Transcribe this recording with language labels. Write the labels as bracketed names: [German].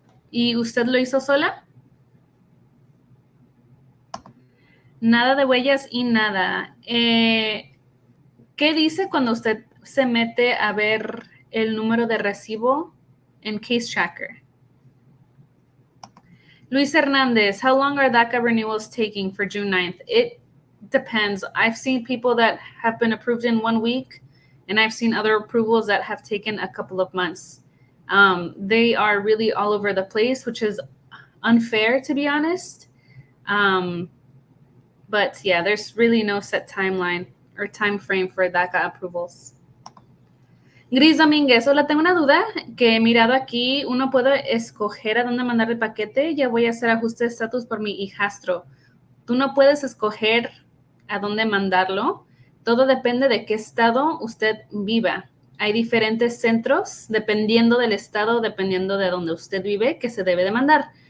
[Spanish] ¿Y usted lo hizo sola? Nada de huellas y nada. ¿Qué dice cuando usted se mete a ver el número de recibo en Case Tracker? [English] Luis Hernandez, how long are DACA renewals taking for June 9th? It depends. I've seen people that have been approved in 1 week, and I've seen other approvals that have taken a couple of months. They are really all over the place, which is unfair, to be honest. But yeah, there's really no set timeline or time frame for DACA approvals. [Spanish] Gris Domínguez, hola, tengo una duda que he mirado aquí. Uno puede escoger a dónde mandar el paquete. Ya voy a hacer ajuste de estatus por mi hijastro. Tú no puedes escoger a dónde mandarlo. Todo depende de qué estado usted viva. Hay diferentes centros, dependiendo del estado, dependiendo de dónde usted vive, que se debe de mandar.